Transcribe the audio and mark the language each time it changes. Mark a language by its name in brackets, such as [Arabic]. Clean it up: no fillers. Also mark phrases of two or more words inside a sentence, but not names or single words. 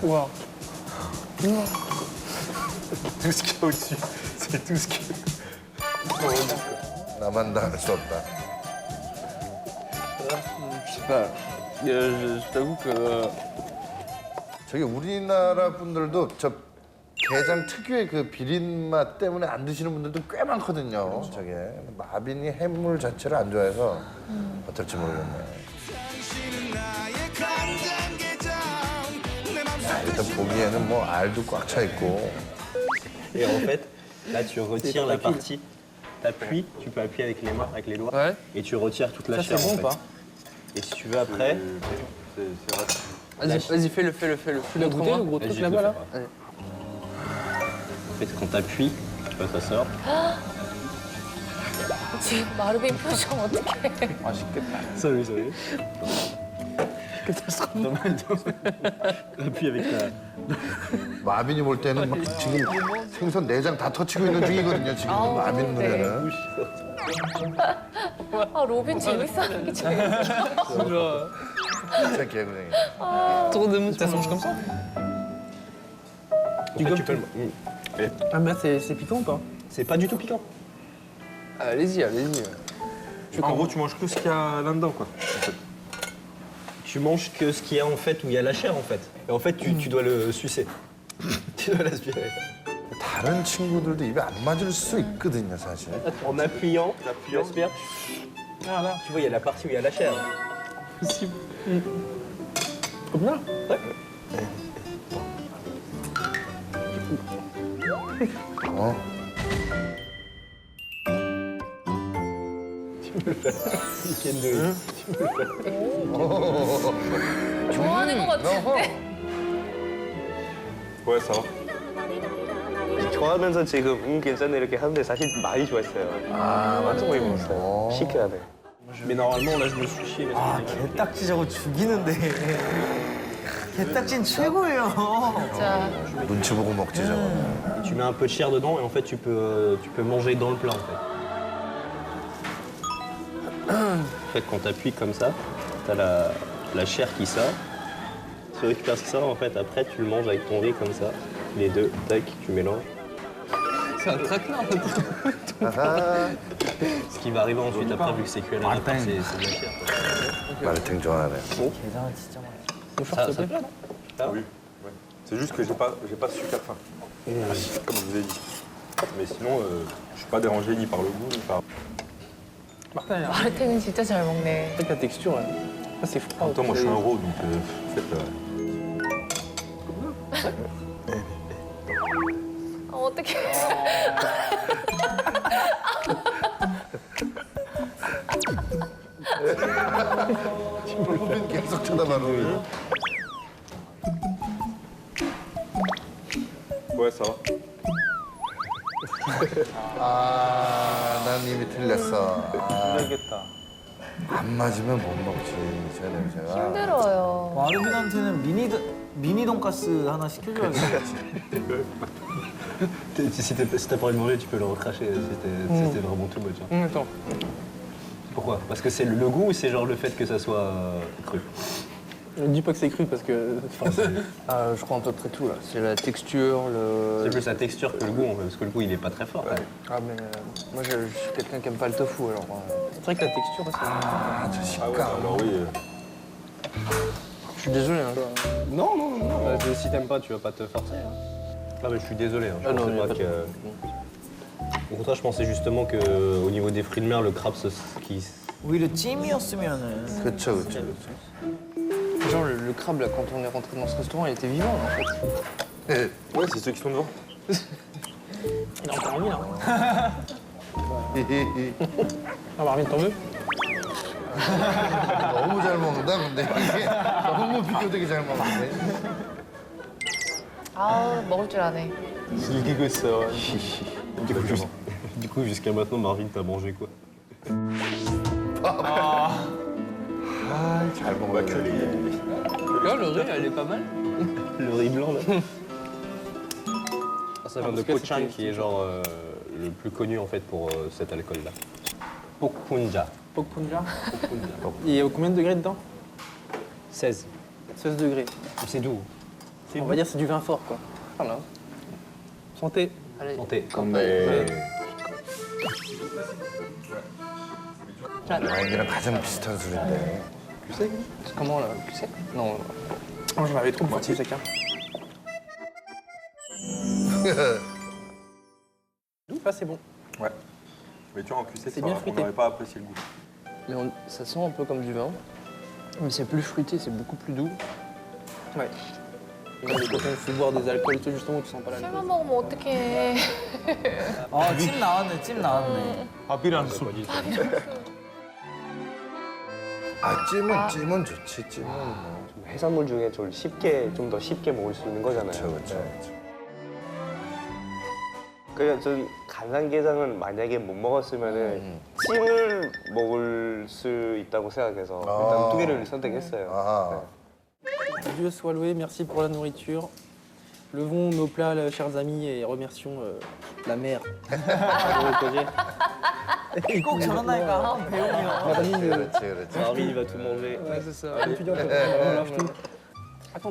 [French] Waouh. Tout ce qu'il y a au-dessus, c'est tout ce qui est. [Korean] 나만 다 할 수 없다. [French] Je sais pas. Je t'avoue que. [Korean] 저기 우리나라 분들도 저 게장 특유의 그 비린 맛 때문에 안 드시는 분들도 꽤 많거든요. 저게 마빈이 해물 자체를 안 좋아해서 어떨지 모르겠네. 야, 일단 보기에는 뭐 알도 꽉 차 있고. [French] Et en fait, là tu retires la partie, t'appuies, tu peux appuyer avec les mains, avec les doigts, Ouais. et tu retires toute la Ça, chair c'est bon en ou fait. pas? Et si tu veux après, C'est vrai. Vas-y, fais-le. Tu l'as goûté le gros truc là-bas là? fait, quand t'appuies, tu vois, ça sort. [Korean] 지금 마르빈 표정 어떡해. [French] Salut, salut. Appuie avec ta... [Korean] 마빈이 볼 때는 막 지금 생선 내장 다 터치고 있는 중이거든요. 지금 아우, 마빈 네. 눈에는. 아 로빈 재밌어하는 게 재밌어. 진짜 개구쟁이. [French] Ça mange comme ça? En fait, tu peux le- Ah, mais là, c'est piquant ou pas? C'est pas du tout piquant. Allez-y, allez-y. En gros, tu manges que ce qu'il y a là-dedans, quoi. en fait. Tu manges que ce qu'il y a en fait où il y a la chair en fait. Et en fait, tu dois le sucer. Tu dois l'aspirer. [Korean] 다른 친구들도 입에 안 맞을 수 있거든요, 사실. [French] En appuyant, tu aspires. Ah, là. Tu vois, il y a la partie où il y a la chair. Possible. Comme là? [Korean] 어? [French] Week-end de... [Korean] 좋아하는 것 같은데. [French] Ouais, ça va. [Korean] 좋아하면서 지금 괜찮네 이렇게 하는데 사실 많이 좋아했어요. 아, 완전 많이 먹었어요. 시크하네. [French] Mais normalement, là, je me suis chié. [Korean] 아 개딱지 저거 죽이는데. 개딱지는 최고예요. 진짜. 눈치 보고 먹지, 저거. [French] Et tu mets un peu de chair dedans et en fait, tu peux manger dans le plat en fait. En fait, quand tu appuies comme ça, tu as la chair qui sort. Tu récupères ce qui sort, en fait, après, tu le manges avec ton riz comme ça. Les deux, tac, tu mélanges. C'est un traquenard, [Korean] 아하. [French] Ce qui va arriver ensuite, après, vu que c'est cuit à la vapeur, c'est de la chair. [Korean] 마르탱 좋아하네. 계산은 진짜 많아. [French] Ça, ça plaît, là? Oui. Ouais. C'est juste que j'ai pas super faim. Comme je vous ai dit. Mais sinon, je suis pas dérangé ni par le goût, ni par... Martin, là. [Korean] 마르탱은 진짜 잘 먹네. [French] Avec la texture, là. Ah, c'est En froid. même temps, moi, je suis un raw, donc en fait... [Korean] 어떡해. 로빈 계속 쳐다봐, 로빈. [French] Ouais, ça va. [Korean] 아, 난 이미 틀렸어. 아, 알겠다. 안 맞으면 못 먹지, 저 냄새가. 힘들어요. 마르빈한테는 미니 돈가스 하나 시켜줘야겠다. [French] Si t'as pas envie de manger, tu peux le recracher si c'était vraiment [English] too much. [French] Hein. Attends. Pourquoi? Parce que c'est le goût ou c'est genre le fait que ça soit cru? Ne dis pas que c'est cru parce que. Enfin, Ah, je crois à peu près tout là. C'est la texture, C'est le. plus la texture que le goût en fait, parce que le goût il est pas très fort. Ah mais moi je suis quelqu'un qui aime pas le tofu alors. c'est vrai que la texture, c'est. [Korean] 아, 저 [French] Ah ouais, [Korean] 식감. [French] alors oui. Je suis désolé. Hein. Non, non, non. Bah, si t'aimes pas, tu vas pas te forcer. Hein. Ah mais je suis désolé. Hein. Je Ah non, pensais y a pas pas de- que... Au contraire, je pensais justement que au niveau des fruits de mer, le crabe, qui... [Korean] 오히려 찜이었으면은. 그쵸, 그쵸, 그쵸. [French] Genre le crabe là quand on est rentré dans ce restaurant il était vivant en fait. Ouais, c'est ceux qui sont devant. Il a encore envie, là. Ah, Marvin, t'en veux? [Korean] 너무 잘 먹는다, 근데 이게 너무 비교되게 잘 먹는데. 아우 먹을 줄 아네. [French] Du coup, jusqu'à maintenant, Marvin, t'as mangé quoi? [Korean] 잘 먹어야 돼. [French] Là, le riz, elle est pas mal. Le riz blanc là. Ça vient de parce que Pochan, c'était- qui est genre le plus connu en fait pour cet alcool-là. Pokpunja. Pokpunja. Il y a combien de degrés dedans? 16. 16 degrés. C'est doux. On va dire que c'est du vin fort, quoi. Voilà. Santé. Allez. Santé. [Korean] 와인이랑 가장 비슷한 술인데. [French] C'est comment là? Tu sais? Non. Oh, j'en avais trop de moitié chacun. Ça, c'est bon. Ouais. Mais tu vois, en QC, C'est bien on fruité. n'aurait pas apprécié le goût. Mais ça sent un peu comme du vin. Mais c'est plus fruité, c'est beaucoup plus doux. Ouais. Quand on fait boire des alcools et tout, justement, tu sens pas l'alcool. [Korean] 술만 먹으면 어떡해. 찜 나왔네, 찜 나왔네. 밥이랑 술. 아, 찜은 좋지, 찜은 뭐. 해산물 중에 좀 더 쉽게 먹을 수 있는 거잖아요. 그쵸, 그쵸, 그쵸. 그냥 전 간장게장은 만약에 못 먹었으면은 찜을 먹을 수 있다고 생각해서 일단 두 개를 선택했어요. 아하. [French] Dieu soit loué, merci pour la nourriture. Levons nos plats, chers amis, et remercions la mer. [Korean] 꼭 저런다니까 한 배우면. 그렇지, 그렇지. [French] Marie, il va tout manger. Ouais, c'est ça. Attends,